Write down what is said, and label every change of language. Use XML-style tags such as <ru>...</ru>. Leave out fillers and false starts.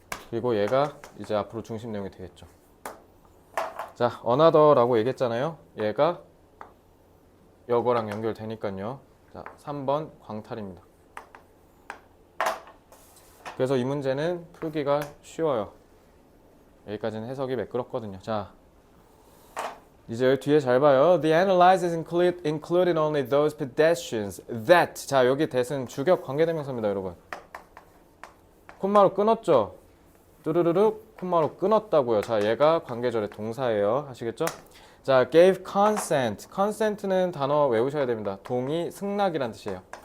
<ko>그리고 얘가 이제 앞으로 중심 내용이 되겠죠. 자, another라고 얘기했잖아요. 얘가 이거랑 연결되니까요. 자, 3번 광탈입니다. 그래서 이 문제는 풀기가 쉬워요. 여기까지는 해석이 매끄럽거든요. 자, 이제 뒤에 잘 봐요.</ko> <en>The analysis included only those pedestrians that.</en> <ko>자, 여기 that은 주격 관계대명사입니다, 여러분. 콤마로 끊었죠? 뚜루루룩 콤마로 끊었다고요. 자, 얘가 관계절의 동사예요. 아시겠죠? 자,</ko> <en>gave consent.</en> <ko>consent는 단어 외우셔야 됩니다. 동의, 승낙이란 뜻이에요.</ko>